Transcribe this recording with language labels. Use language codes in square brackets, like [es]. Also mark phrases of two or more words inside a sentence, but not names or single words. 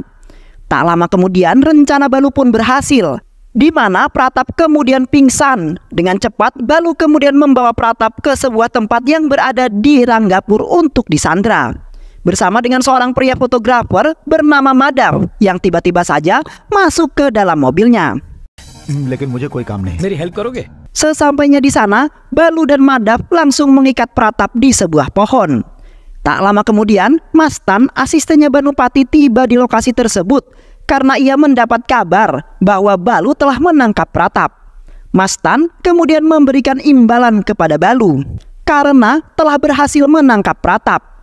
[id] Tak lama kemudian rencana Balu pun berhasil, di mana Pratap kemudian pingsan. Dengan cepat Balu kemudian membawa Pratap ke sebuah tempat yang berada di Ranggapur untuk disandra bersama dengan seorang pria fotografer bernama Madhav yang tiba-tiba saja masuk ke dalam mobilnya. [hi] लेकिन मुझे कोई काम नहीं. मेरी help करोगे? [id] Sesampainya di sana, Balu dan Madhav langsung mengikat Pratap di sebuah pohon. Tak lama kemudian, Mastan, asistennya Banupati, tiba di lokasi tersebut karena ia mendapat kabar bahwa Balu telah menangkap Pratap. Mastan kemudian memberikan imbalan kepada Balu karena telah berhasil menangkap Pratap.